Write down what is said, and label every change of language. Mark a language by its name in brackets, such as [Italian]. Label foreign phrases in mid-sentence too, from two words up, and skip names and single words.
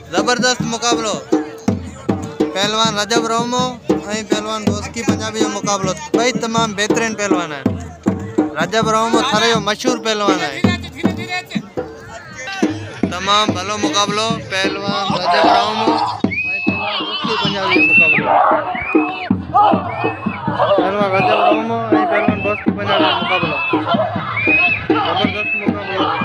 [Sindhi] जबरदस्त मुकाबलो पहलवान रजब रोमो ऐं पहलवान बोस्की पंजाबी जो मुकाबलो भाई तमाम बेहतरीन पहलवान है। रजब रोमो थारे जो मशहूर पहलवान है। तमाम भलो मुकाबलो पहलवान रजब रोमो ऐं पहलवान बोस्की पंजाबी जो मुकाबलो पहलवान रजब रोमो ऐं पहलवान बोस्की पंजाबी जो मुकाबलो जबरदस्त मुकाबलो।